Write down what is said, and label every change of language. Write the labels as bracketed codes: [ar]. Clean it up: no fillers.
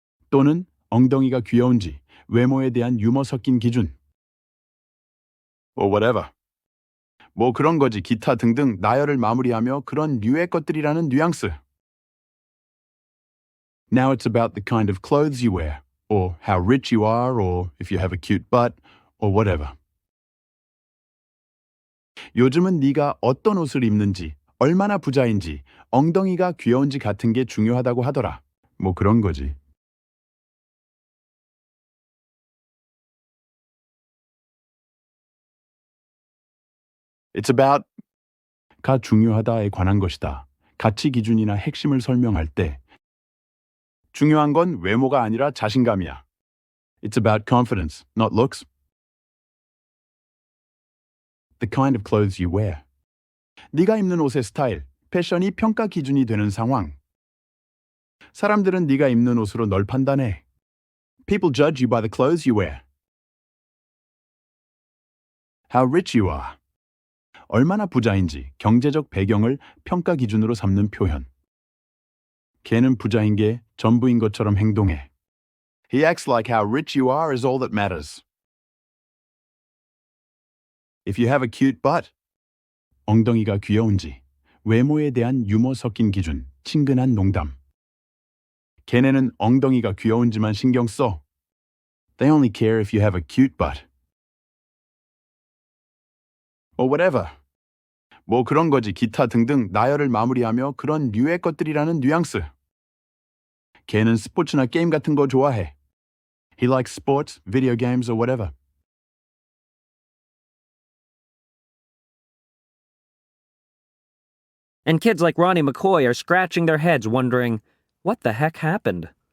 [ko] 또는 엉덩이가 귀여운지, 외모에 대한 유머 섞인 기준. [en] Or whatever. [ko] 뭐 그런 거지, 기타 등등 나열을 마무리하며 그런 류의 것들이라는 뉘앙스. [en] Now it's about the kind of clothes you wear, or how rich you are, or if you have a cute butt, or whatever. [ko] 요즘은 네가 어떤 옷을 입는지, 얼마나 부자인지, 엉덩이가 귀여운지 같은 게 중요하다고 하더라. 뭐 그런 거지. [en] It's about [ko] 가 중요하다에 관한 것이다. 가치 기준이나 핵심을 설명할 때 중요한 건 외모가 아니라 자신감이야. [en] It's about confidence, not looks. The kind of clothes you wear. [ko] 네가 입는 옷의 스타일, 패션이 평가 기준이 되는 상황. 사람들은 네가 입는 옷으로 널 판단해. [en] People judge you by the clothes you wear. How rich you are. [ko] 얼마나 부자인지 경제적 배경을 평가 기준으로 삼는 표현. 걔는 부자인 게 전부인 것처럼 행동해. [en] He acts like how rich you are is all that matters. If you have a cute butt. [ko] 엉덩이가 귀여운지, 외모에 대한 유머 섞인 기준, 친근한 농담. 걔네는 엉덩이가 귀여운지만 신경 써. [en] They only care if you have a cute butt. Or whatever. [ko] 뭐 그런 거지, 기타 등등 나열을 마무리하며 그런 류의 것들이라는 뉘앙스. 걔는 스포츠나 게임 같은 거 좋아해. [en] He likes sports, video games, or whatever. And kids like Ronnie McCoy are scratching their heads wondering, what the heck happened?